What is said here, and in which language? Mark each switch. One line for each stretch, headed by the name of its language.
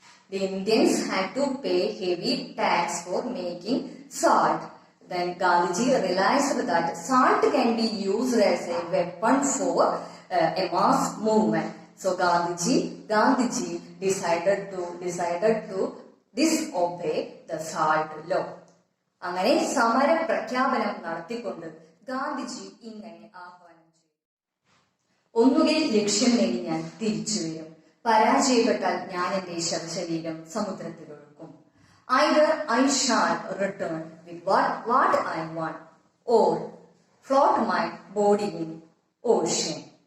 English: The Indians had to pay heavy tax for making salt. Then Gandhiji realized that salt can be used as a weapon for a mass movement. So Gandhiji decided to disobey the salt law.
Malayalam: അങ്ങനെ സമര പ്രഖ്യാപനം നടത്തിക്കൊണ്ട് ഗാന്ധിജി ഇങ്ങനെ ആഹ്വാനം ചെയ്തു: ഒന്നുകിൽ ലക്ഷ്യം നേടി ഞാൻ തിരിച്ചു വരും, പരാജയപ്പെട്ടാൽ ഞാൻ എന്റെ ശവശരീരം സമുദ്രത്തിലൊഴുക്കും.
English: Either I shall return with what I want, or float my body in ocean.